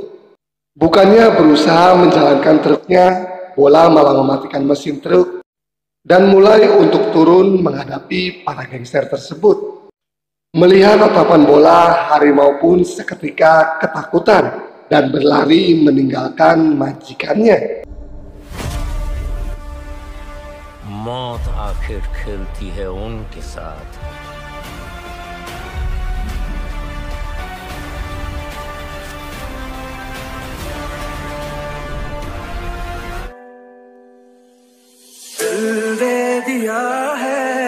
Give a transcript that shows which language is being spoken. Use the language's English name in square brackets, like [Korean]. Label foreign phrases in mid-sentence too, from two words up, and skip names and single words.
[Indonesian] Bukannya berusaha menjalankan truknya, Bola malah mematikan mesin truk dan mulai untuk turun menghadapi para gangster tersebut. Melihat tatapan Bola, harimau pun seketika ketakutan dan berlari meninggalkan majikannya. [Hindi] मौत आखिर खेलती है उनके साथ। दिल दे दिया है